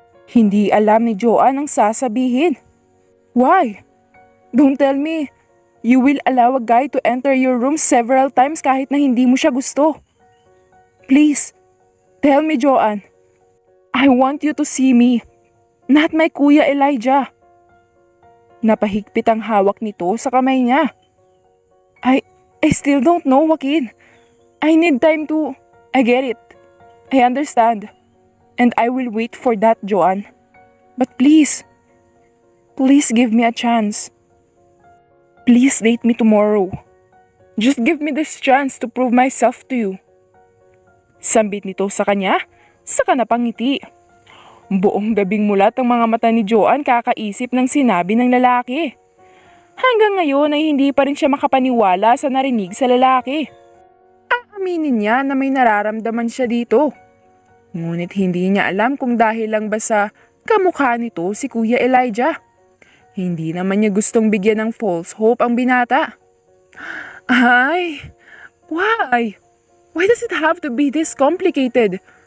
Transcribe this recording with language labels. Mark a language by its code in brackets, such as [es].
[tl] Hindi alam ni Joanne ang sasabihin. [en] Why? Don't tell me. You will allow a guy to enter your room several times [tl] kahit na hindi mo siya gusto. [en] Please, tell me, Joanne. I want you to see me, not my Kuya Elijah. [tl] Napahigpit ang hawak nito sa kamay niya. [en] I still don't know, Joaquin. I need time to... I get it. I understand. And I will wait for that, Joanne. But please give me a chance. Please date me tomorrow. Just give me this chance to prove myself to you. [tl] Sambit nito sa kanya, saka napangiti. Buong gabing mulat ang mga mata ni Joanne kakaisip ng sinabi ng lalaki. Hanggang ngayon ay hindi pa rin siya makapaniwala sa narinig sa lalaki. Aaminin niya na may nararamdaman siya dito. Ngunit hindi niya alam kung dahil lang ba sa kamukha nito si Kuya Elijah. Hindi naman niya gustong bigyan ng false hope ang binata. [en] Ay, why? Why does it have to be this complicated?